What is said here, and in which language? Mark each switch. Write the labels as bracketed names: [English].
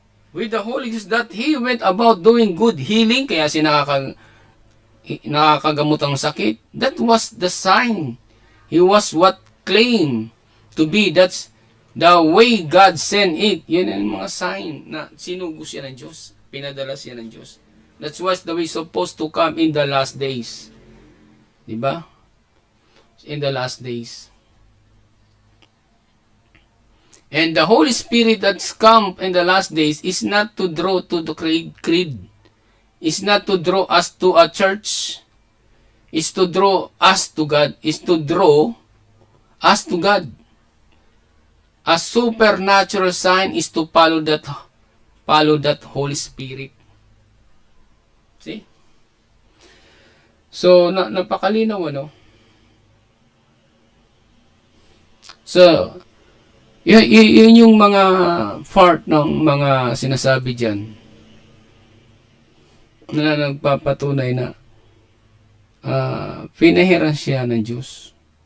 [English] With the Holy Ghost that He went about doing good, healing, [Filipino] kaya nakakagamot ang sakit. [English] That was the sign. He was what claimed to be. That's the way God sent it. [Filipino] Yun ang mga sign na sinugo siya ng Diyos. Pinadala siya ng Diyos. [English] That's what's the way supposed to come in the last days. [Filipino] Diba? [English] In the last days. And the Holy Spirit that's come in the last days is not to draw to the creed. Is not to draw us to a church. Is to draw us to God. Is to draw us to God. A supernatural sign is to follow that Holy Spirit. See? [Filipino] So, napakalinaw, So, yun yung mga part ng mga sinasabi dyan. na nagpapatunay na pinahiran siya ng Diyos.